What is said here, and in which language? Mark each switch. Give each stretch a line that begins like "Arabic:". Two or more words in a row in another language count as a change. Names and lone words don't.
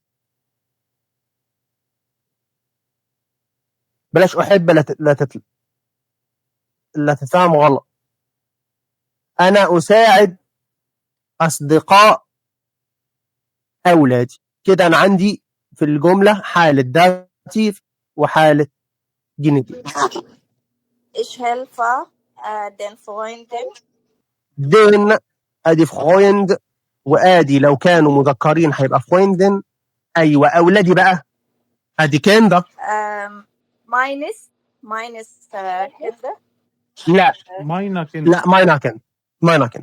Arabic: بلاش أحب، لا تفهم غلط. أنا أساعد أصدقاء أولادي. كده أنا عندي في الجملة حالة داتيف وحالة جينيتيف.
German: Ich helfe den Freunden.
Arabic: دين أدي فرويند، وآدي لو كانوا مذكرين هيبقى فرويندن. أيوة أولادي بقى أدي كندا.
German: Meines Kinder.
Arabic: لا
German: Meiner Kind.
Arabic: لا مايناكن.